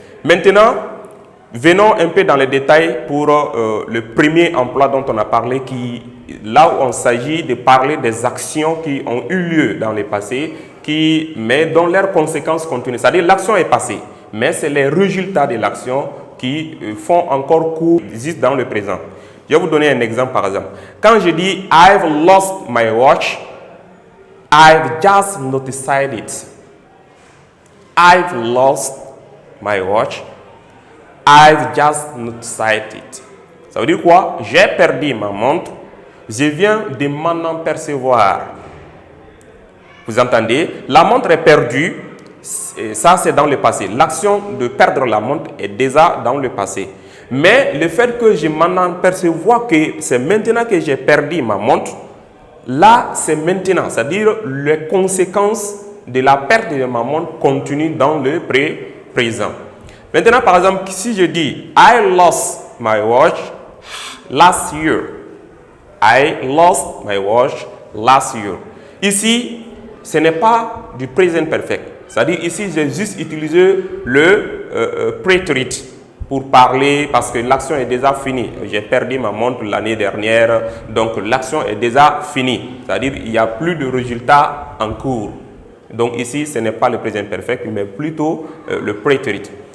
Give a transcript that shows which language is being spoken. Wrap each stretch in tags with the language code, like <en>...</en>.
<fr>Maintenant, venons un peu dans les détails pour le premier emploi dont on a parlé, là où on s'agit de parler des actions qui ont eu lieu dans le passé, mais dont leurs conséquences continuent. C'est-à-dire l'action est passée, mais c'est les résultats de l'action qui font encore cours, existent dans le présent. Je vais vous donner un exemple par exemple. Quand je dis «</fr> <en>I've lost my watch », I've just noticed it. I've lost my watch. I've just noticed it.</en> <fr>Ça veut dire quoi? J'ai perdu ma montre. Je viens de m'en apercevoir. Vous entendez? La montre est perdue. Ça, c'est dans le passé. L'action de perdre la montre est déjà dans le passé. Mais le fait que je m'en apercevoir que c'est maintenant que j'ai perdu ma montre, là, c'est maintenant. C'est-à-dire les conséquences de la perte de ma montre continuent dans le présent. Maintenant, par exemple, si je dis «</fr> <en>I lost my watch last year ». I lost my watch last year.</en> <fr>Ici, ce n'est pas du present perfect. C'est-à-dire ici, j'ai juste utilisé le prétérit pour parler parce que l'action est déjà finie. J'ai perdu ma montre l'année dernière, donc l'action est déjà finie. C'est-à-dire il n'y a plus de résultat en cours. Donc ici, ce n'est pas le present perfect, mais plutôt le prétérit.</fr>